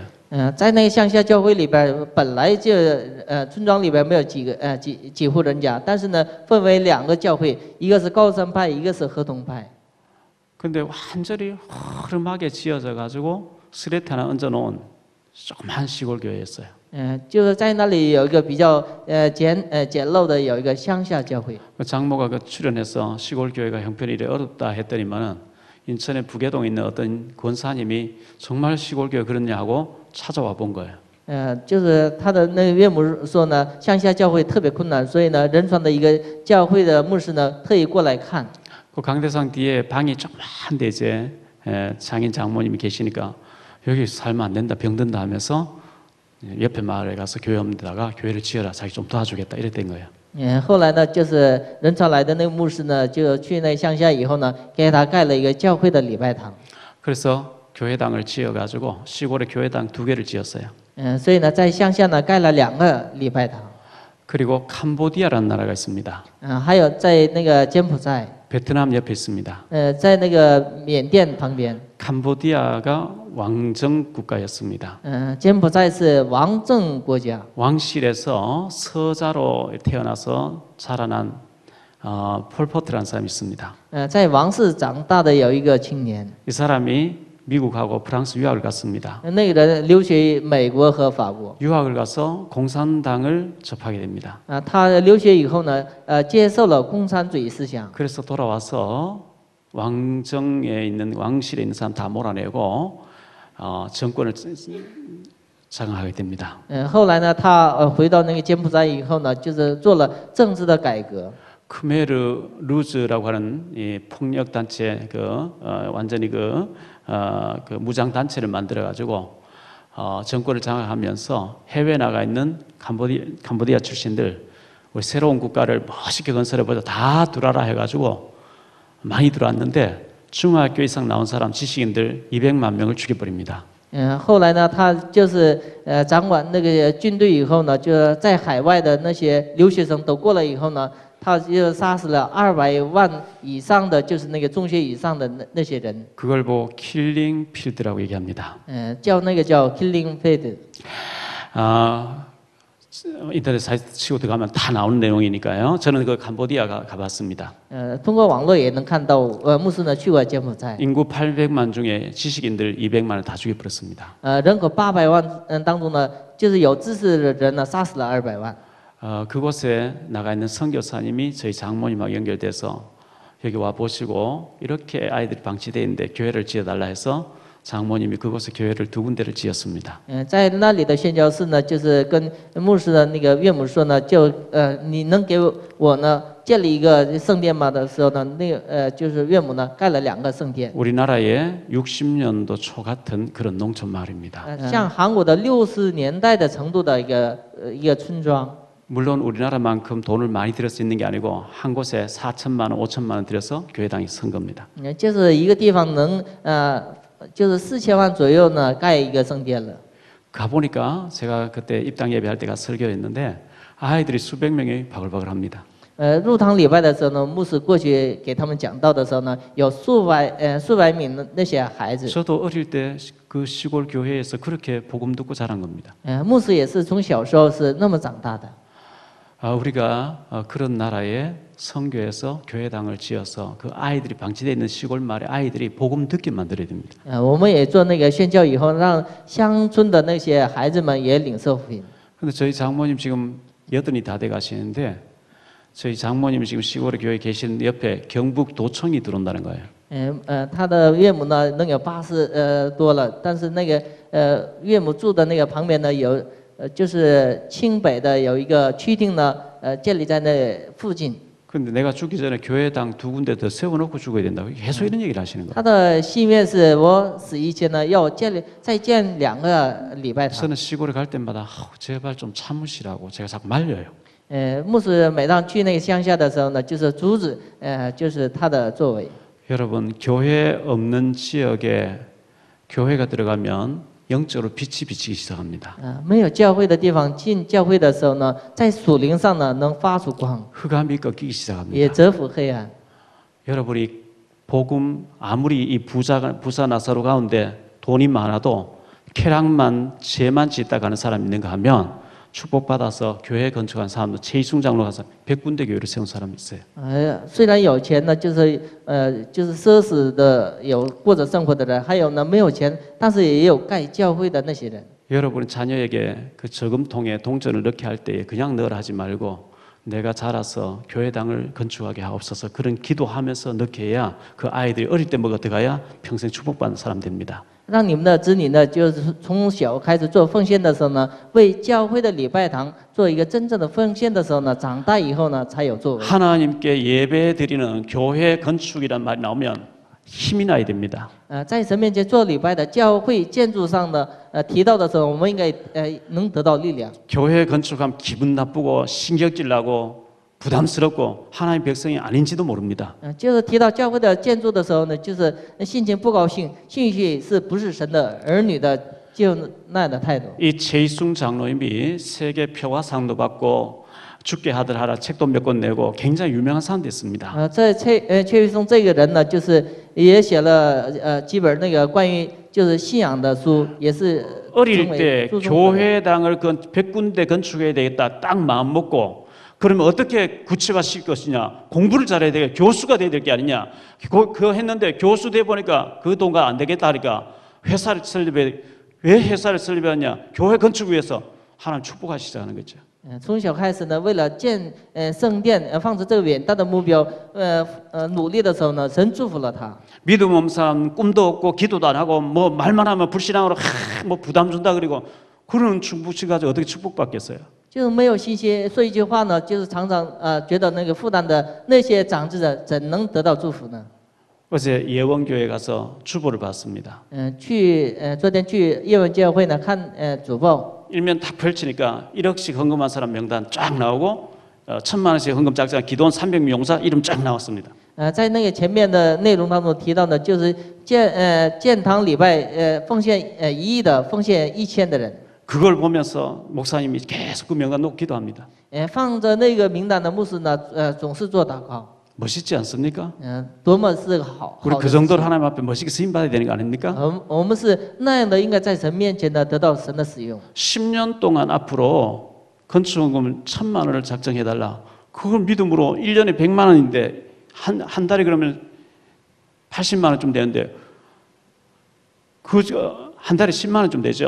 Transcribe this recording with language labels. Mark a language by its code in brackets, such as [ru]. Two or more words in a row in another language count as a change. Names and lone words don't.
[zh] 在那个乡下教会里边，本来就村庄里边没有几户人家，但是呢，分为2个教会，一个是高山派，一个是合同派。 [ko] 근데 완전히 허름하게 지어져 가지고 스레트 하나 얹어 놓은 조그만 시골 교회였어요. [zh] 就是在那里有一个比较简陋的有一个乡下教会。 [ko] 그 장모가 그 출연해서 시골 교회가 형편이 이래 어렵다 했더니만은 인천의 부계동에 있는 어떤 권사님이 정말 시골 교회 그렇냐 하고 찾아와 본 거예요. [zh] 就是他的那个岳母说呢，乡下教会特别困难，所以呢，仁川的一个教会的牧师呢，特意过来看。 [ko] 그 강대상 뒤에 방이 조그만데 이제 장인 장모님이 계시니까 여기 살면 안 된다 병든다 하면서 옆에 마을에 가서 교회 없는 데다가 교회를 지어라 자기 좀 도와주겠다 이랬던 거예요. [zh] 后来呢，就是仁川来的那个牧师呢，就去那乡下以后呢，给他盖了一个教会的礼拜堂。 [ko] 그래서 교회당을 지어가지고 시골에 교회당 2개를 지었어요. [zh] 所以呢，在乡下呢盖了2个礼拜堂。 [ko] 그리고 캄보디아라는 나라가 있습니다. [zh] 还有在那个柬埔寨， [ko] 베트남 옆에 있습니다. [zh] 在那个缅甸旁边。 [ko] 캄보디아가 왕정 국가였습니다. [zh] 柬埔寨是王政国家。 [ko] 왕실에서 서자로 태어나서 자라난 폴포트라는 사람이 있습니다. [zh] 在王室长大的有一个青年， [ko] 이 사람이 미국하고 프랑스 유학을 갔습니다. [zh] 那个人留学美国和法国。 [ko] 유학을 가서 공산당을 접하게 됩니다. [zh] 他留学以后呢，接受了共产主义思想。 [ko] 그래서 돌아와서 왕정에 있는 왕실에 있는 사람 다 몰아내고 정권을 장악하게 됩니다. [zh] 后来呢，他回到那个柬埔寨以後呢，就是做了政治的改革。 [ko] 크메르 루즈라고 하는 이 폭력 단체 완전히 그 무장 단체를 만들어 가지고 정권을 장악하면서 해외 나가 있는 캄보디아 출신들 우리 새로운 국가를 멋있게 건설해 보자 다 들어와라 해가지고 많이 들어왔는데 중학교 이상 나온 사람 지식인들 200만 명을 죽여버립니다. [zh] 后来呢，他就是掌管那个军队以后呢，就在海外的那些留学生都过来以后呢，他就杀死了200万以上的，就是那个中学以上的那些人。 [ko] 그걸 보고 킬링 필드라고 얘기합니다. [zh] 叫那个叫 [en] killing field。 [ko] 인터넷 사이트 치고 들어가면 다 나오는 내용이니까요. 저는 그 캄보디아 가봤습니다. [zh] 通过网络也能看到，牧师呢去过柬埔寨。 [ko] 인구 800만 중에 지식인들 200만을 다 죽여버렸습니다. [zh] 人口800万当中呢，就是有知识的人呢，杀死了200万。 [ko] 그곳에 나가 있는 선교사님이 저희 장모님하고 연결돼서 여기 와 보시고 이렇게 아이들이 방치되어 있는데 교회를 지어달라 해서 장모님이 그곳에 교회를 2군데를 지었습니다. [zh] 在那里的宣教士呢，就是跟牧师的那个岳母说呢，你能给我呢建立一个圣殿吗？的时候呢，就是岳母呢盖了2个圣殿。 [ko] 우리나라의 60년도 초 같은 그런 농촌 마을입니다. [zh] 像韩国的60年代的程度的一个村庄。 [ko] 물론 우리나라만큼 돈을 많이 들여 수 있는 게 아니고 한 곳에 4천만 원, 5천만 원 들여서 교회당이 선 겁니다. [zh] 就是一个地方能就是4000万左右呢盖一个圣殿了。 [ko] 가보니까 제가 그때 입당 예배할 때가 설교했는데 아이들이 수백 명이 바글바글합니다. [zh] 入堂礼拜的时候呢，牧师过去给他们讲道的时候呢，有数百名的那些孩子。 [ko] 저도 어릴 때 그 시골 교회에서 그렇게 복음 듣고 자란 겁니다. [zh] 牧师也是从小时候是那么长大的。 [ko] 우리가 그런 나라에 선교에서 교회당을 지어서 그 아이들이 방치되어 있는 시골 마을의 아이들이 복음 듣게 만들어야 됩니다. [zh] 我们也做那个宣教以后，让乡村的那些孩子们也领受福音。 [ko] 근데 저희 장모님 지금 80이 다 돼 가시는데 저희 장모님이 지금 시골의 교회에 계신 옆에 경북 도청이 들어온다는 거예요. [zh] 他的岳母呢能有80多了，但是那个岳母住的那个旁边呢有就是清北的有一个区厅呢，建立在那附近。 [ko] 근데 내가 죽기 전에 교회당 2군데 더 세워놓고 죽어야 된다고 계속 이런 얘기를 하시는 거예요. [zh] 他的心愿是我死以前呢要再建2个礼拜堂。 [ko] 저는 시골에 갈 때마다 제발 좀 참으시라고 제가 자꾸 말려요. [zh] 牧师每当去那个乡下的时候呢，就是阻止就是他的作为。 [ko] 여러분 교회 없는 지역에 교회가 들어가면 영적으로 빛이 비치기 시작합니다. [zh] 没有教会的地方，进教会的时候呢，在属灵上呢能发出光， [ko] 흑암이 꺾이기 [zh] 也 [ko] 시작합니다. [zh] 折服黑暗。 [ko] 여러분이 복음 아무리 이 부자 나사로 가운데 돈이 많아도 쾌락만 죄만 짓다 가는 사람이 있는가 하면 축복받아서 교회 건축한 사람도 최이순 장로 가서 100군데 교회를 세운 사람이 있어요. [zh] 虽然有钱呢，就是奢侈的有过着生活的人，还有呢没有钱，但是也有盖教会的那些人。 [ko] 여러분 자녀에게 그 저금통에 동전을 넣게 할 때에 그냥 넣으라 하지 말고 내가 자라서 교회당을 건축하게 하옵소서 그런 기도하면서 넣게 해야 그 아이들이 어릴 때 먹어 들어가야 평생 축복받는 사람 됩니다. [zh] 让你们的子女呢，就是从小开始做奉献的时候呢，为教会的礼拜堂做一个真正的奉献的时候呢，长大以后呢才有作为。 [ko] 하나님께 예배 드리는 교회 건축이란 말이 나오면 힘이 나야 됩니다. [zh] 在神面前做礼拜的教会建筑上呢，提到的时候，我们应该能得到力量。 [ko] 교회 건축하면 기분 나쁘고 신경질 나고 부담스럽고 하나님 백성이 아닌지도 모릅니다. [zh] 就是提到教会的建筑的时候呢，就是心情不高兴，兴许是不是神的儿女的就那样的态度。 [ko] 이 최이순 장로님이 세계 평화상도 받고 죽게 하들 하라 책도 몇 권 내고 굉장히 유명한 사람 됐습니다. [zh] 这崔玉松这个人呢，就是也写了几本那个关于就是信仰的书，也是 [ko] 어릴 때 교회당을 100군데 건축해야 되겠다 딱 마음 먹고 그러면 어떻게 구체화시킬 것이냐? 공부를 잘해야 되게 교수가 돼야 될 게 아니냐? 그거 했는데 교수 돼 보니까 그 돈가 안 되겠다 하니까 회사를 설립해. 왜 회사를 설립했냐? 교회 건축 위해서 하나님 축복하기 시작하는 거죠. [zh] 从小开始呢，为了建圣殿，放着这个远大的目标，努力的时候呢，神祝福了他。 [ko] 믿음 없는 사람 꿈도 없고 기도도 안 하고 뭐 말만 하면 불신앙으로 뭐 부담 준다 그리고 그런 축복시 가지고 어떻게 축복받겠어요? [zh] 就是没有信心，说一句话呢，就是常常觉得那个负担的那些长智者，怎能得到祝福呢？ [ko] 어제 예원교회 가서 주보를 봤습니다. [zh] 昨天去叶文教会呢看主报， [ko] 일면 딱 펼치니까 1억씩 헌금한 사람 명단 쫙 나오고 1,000만 원씩 헌금 작성 기도원 300명 용사 이름 쫙 나왔습니다. [zh] 在那个前面的内容当中提到呢，就是建堂礼拜奉献1亿的，奉献1000的人。 [ko] 그걸 보면서 목사님이 계속 그 명단 놓고 기도합니다. [zh] 放着那个名单的牧师呢，总是做祷告。 [ko] 멋있지 않습니까? [zh] 多么是好。 [ko] 우리 그 정도로 하나님 앞에 멋있게 쓰임 받아야 되는 거 아닙니까? [zh] 我们是那样的，应该在神面前呢得到神的使用。 [ko] 10년 동안 앞으로 건축원금을 1,000만 원을 작정해 달라. 그걸 믿음으로 1년에 100만 원인데 한 달에 그러면 80만 원쯤 되는데 한 달에 10만 원쯤 되죠.